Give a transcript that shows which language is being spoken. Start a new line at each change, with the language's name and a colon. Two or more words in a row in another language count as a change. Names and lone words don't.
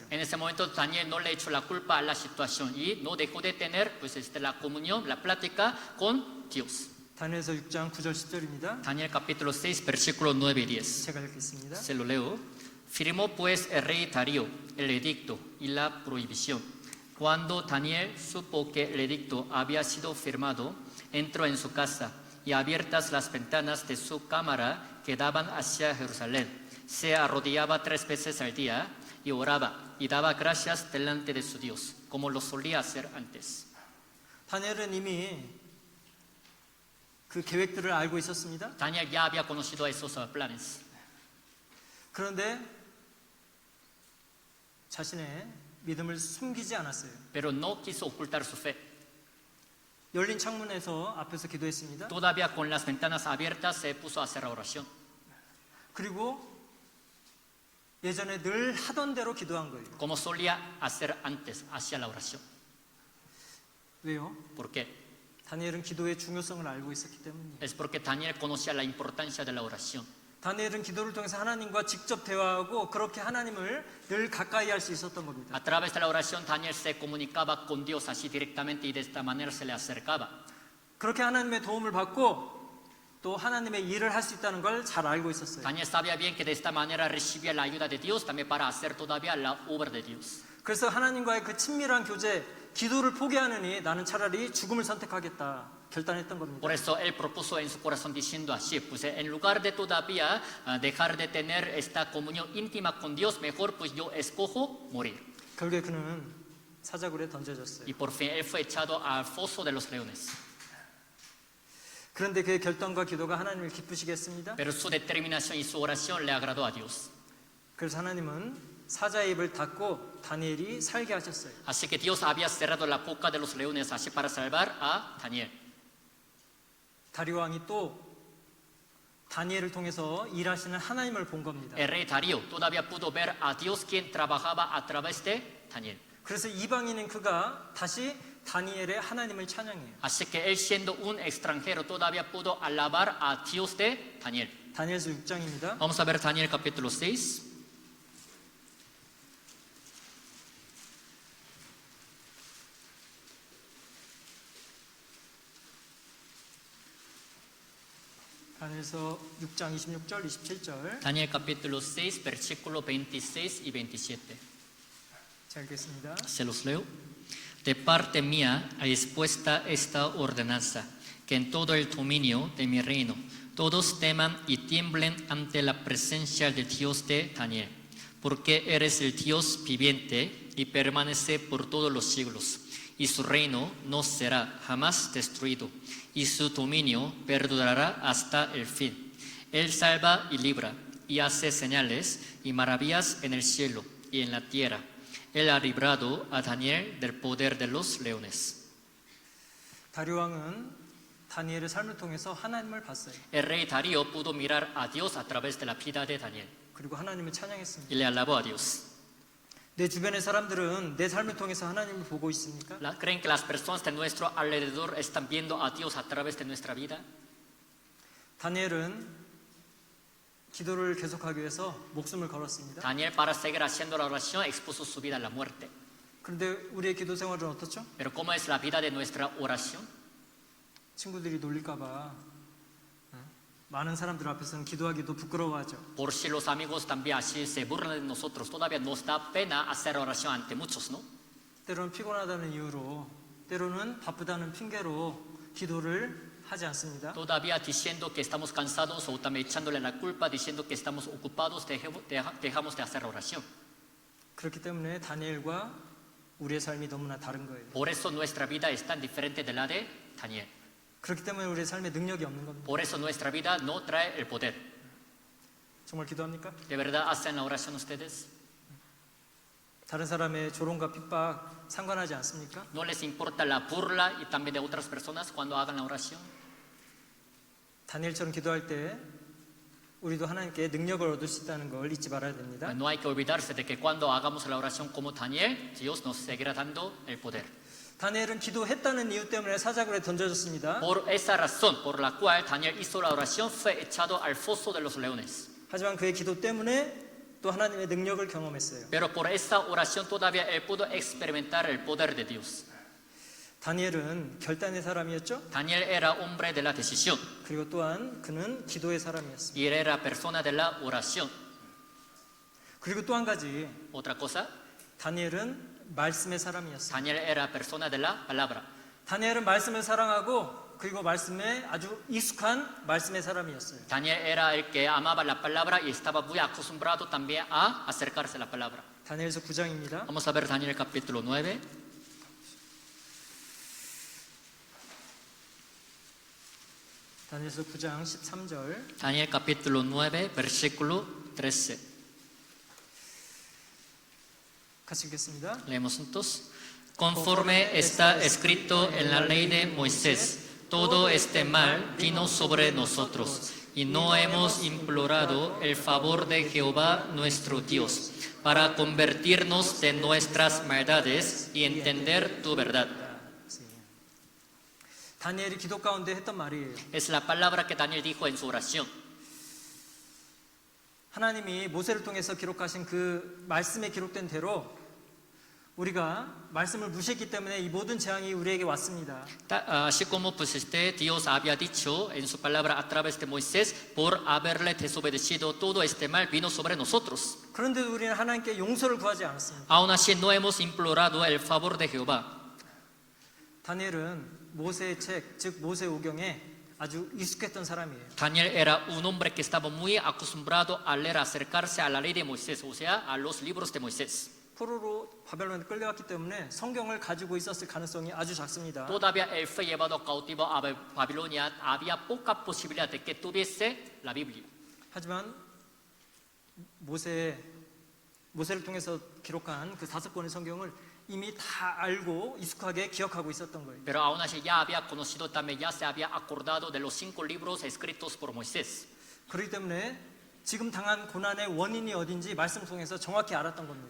Spanish: En ese momento Daniel no le echó la culpa a la situación y no dejó de tener la comunión, la plática con Dios.
Korean: 다니엘서 6장 9절 10절입니다.
Spanish: Daniel capítulo 6 versículos 9 y 10.
Korean: 제가 읽겠습니다.
Spanish: Se lo leo. Firmó pues el rey Darío el edicto y la prohibición. Cuando Daniel supo que el edicto había sido firmado, entró en su casa y abiertas las ventanas de su cámara que daban hacia Jerusalén, se arrodillaba 3 veces al día y oraba y daba gracias delante de su Dios, como lo solía hacer antes.
Korean: 다니엘은 이미 그 계획들을 알고 있었습니다.
Spanish: Daniel ya había conocido esos planes.
Korean: 그런데 자신의 믿음을 숨기지 않았어요.
Spanish: Pero no quiso ocultar su fe.
Korean: 열린 창문에서 앞에서 기도했습니다.
Spanish: Todavía con las ventanas abiertas se puso a hacer la oración.
Korean: 그리고 예전에 늘 하던 대로 기도한 거예요.
Spanish: Como solía hacer antes, hacia la oración.
Korean: 왜요?
Spanish: ¿Por qué?
Korean: 다니엘은 기도의 중요성을 알고 있었기 때문이에요.
Spanish: Es porque Daniel conocía la importancia de la oración.
Korean: 다니엘은 기도를 통해서 하나님과 직접 대화하고 그렇게 하나님을 늘 가까이 할 수 있었던 겁니다.
Spanish: A través de la oración, Daniel se comunicaba con Dios así directamente y de esta manera se le acercaba.
Korean: 그렇게 하나님의 도움을 받고 또 하나님의 일을 할 수 있다는 걸 잘 알고 있었어요.
Spanish: Daniel sabía bien que de esta manera recibía la ayuda de Dios también para hacer todavía la obra de Dios.
Korean: 그래서 하나님과의 그 친밀한 교제, 기도를 포기하느니 나는 차라리 죽음을 선택하겠다 결단했던 겁니다.
Spanish: Por eso él propuso en su corazón diciendo así, pues en lugar de todavía dejar de tener esta comunión íntima con Dios, mejor pues yo escojo morir.
Korean: 결국에 그는 사자굴에 던져졌어요.
Spanish: Y por fin él fue echado al foso de los leones.
Korean: 그런데 그의 결단과 기도가 하나님을 기쁘시게 했습니다.
Spanish: Pero su determinación y su oración le agradó a Dios.
Korean: 그래서 하나님은 사자의 입을 닫고 다니엘이 살게 하셨어요.
Spanish: Así que Dios había cerrado la boca de los leones así para salvar a Daniel.
Korean: 다리오 왕이 또 다니엘을 통해서 일하시는 하나님을 본 겁니다.
Spanish: El rey Darío todavía pudo ver a Dios quien trabajaba a través de Daniel.
Korean: 그래서 이방인인 그가 다시 다니엘의 하나님을 찬양해요.
Spanish: Así que él siendo un extranjero todavía pudo alabar a Dios de Daniel.
Korean: 다니엘서 6장입니다.
Spanish: Vamos a ver Daniel capítulo 6.
Korean: 다니엘서 6장 26절, 27절.
Spanish: Daniel capítulo 6, versículo 26 y 27.
Korean: 잘 읽겠습니다.
Spanish: Se los leo. De parte mía es puesta esta ordenanza, que en todo el dominio de mi reino todos teman y tiemblen ante la presencia del Dios de Daniel, porque eres el Dios viviente y permanece por todos los siglos, y su reino no será jamás destruido, y su dominio perdurará hasta el fin. Él salva y libra, y hace señales y maravillas en el cielo y en la tierra. Él ha librado a Daniel del poder de los leones.
Korean: 다리오 왕은 다니엘의 삶을 통해서 하나님을 봤어요.
Spanish: El rey Darío pudo mirar a Dios a través de la vida de Daniel
Korean: 그리고 하나님을 찬양했습니다.
Spanish: y le alabó a Dios.
Korean: 내 주변의 사람들은 내 삶을 통해서 하나님을 보고 있습니까?
Spanish: ¿Creen que las personas de nuestro alrededor están viendo a Dios a través de nuestra vida?
Korean: 다니엘은 기도를 계속하기 위해서 목숨을 걸었습니다.
Spanish: Daniel, para seguir haciendo la oración, expuso su vida a la muerte.
Korean: 그런데 우리의 기도 생활은 어떻죠?
Spanish: Pero ¿cómo es la vida de nuestra oración?
Korean: 친구들이 놀릴까봐 많은 사람들 앞에서는 기도하기도 부끄러워하죠.
Spanish: Por si los amigos también así se burlan de nosotros, todavía nos da pena hacer oración ante muchos, ¿no?
Korean: 때로는 피곤하다는 이유로, 때로는 바쁘다는 핑계로 기도를 하지 않습니다.
Spanish: Todavía diciendo que estamos cansados o también echándole la culpa, diciendo que estamos ocupados, dejamos de hacer oración.
Korean: 그렇기 때문에 다니엘과 우리의 삶이 너무나 다른 거예요.
Spanish: Por eso nuestra vida es tan diferente de la de Daniel.
Korean: 그렇기 때문에 우리의 삶에 능력이 없는 겁니다.
Spanish: Por eso nuestra vida no trae el poder.
Korean: 정말 기도합니까?
Spanish: ¿De verdad hacen la oración ustedes?
Korean: 다른 사람의 조롱과 핍박 상관하지 않습니까?
Spanish: ¿No les importa la burla y también de otras personas cuando hagan la oración?
Korean: 다니엘처럼 기도할 때 우리도 하나님께 능력을 얻을 수 있다는 걸 잊지 말아야 됩니다.
Spanish: No hay que olvidarse de que cuando hagamos la oración como Daniel, Dios nos seguirá dando el poder.
Korean: 다니엘은 기도했다는 이유 때문에 사자굴에 던져졌습니다.
Spanish: Por esa razón por la cual Daniel hizo la oración, fue echado al foso de los leones.
Korean: 하지만 그의 기도 때문에 또 하나님의 능력을 경험했어요.
Spanish: Pero por esa oración todavía él pudo experimentar el poder de Dios.
Korean: 다니엘은 결단의 사람이었죠.
Spanish: Daniel era hombre de la decisión
Korean: 그리고 또한 그는 기도의 사람이었습니다.
Spanish: y él era persona de la oración.
Korean: 그리고 또 한 가지,
Spanish: Otra cosa,
Korean: 다니엘은 말씀의 사람이었어요.
Spanish: Daniel era persona de la palabra.
Korean: 다니엘은 말씀을 사랑하고 그리고 말씀에 아주 익숙한 말씀의 사람이었어요.
Spanish: Daniel era el que amaba la palabra y estaba muy acostumbrado también a acercarse a la palabra.
Korean: 다니엘서 9장입니다.
Spanish: Vamos a ver Daniel capítulo 9.
Korean: 다니엘서 9장 13절.
Spanish: Daniel capítulo 9, versículo 13.
Korean: 같이 읽겠습니다.
Spanish: Leemos juntos. Conforme está escrito en la ley de Moisés, todo este mal vino sobre nosotros, y no hemos implorado el favor de Jehová nuestro Dios, para convertirnos de nuestras maldades y entender tu verdad.
Korean: 다니엘이 기도 가운데 했던 말이에요.
Spanish: Es la palabra que Daniel dijo en su oración.
Korean: 하나님이 모세를 통해서 기록하신 그 말씀에 기록된 대로 우리가 말씀을 무시했기 때문에 이 모든 재앙이 우리에게 왔습니다.
Spanish: Así como pues Dios había dicho en su palabra a través de Moisés, por haberle desobedecido todo este mal vino sobre nosotros.
Korean: 그런데 우리는 하나님께 용서를 구하지 않았습니다.
Spanish: Aún así no hemos implorado el favor de Jehová.
Korean: 다니엘은 모세의 책, 즉 모세오경에 아주 익숙했던 사람이에요.
Spanish: Daniel era un hombre que estaba muy acostumbrado a leer, acercarse a la ley de Moisés, o sea, a los libros de Moisés.
Korean: 포로로 바벨론에 끌려갔기 때문에 성경을 가지고 있었을 가능성이 a주 작습니다.
Spanish: Todavía él fue llevado cautivo a Babilonia, había poca posibilidad de que tuviese la Biblia.
Korean: 하지만 모세를 통해서 기록한 그 5권의 성경을 이미 다 알고 익숙하게 기억하고 있었던 거예요.
Spanish: Pero aún así ya había conocido también, ya se había acordado de los 5 libros escritos por Moisés.
Korean: 그렇기 때문에 지금 당한 고난의 원인이 어딘지 말씀 통해서 정확히 알았던 겁니다.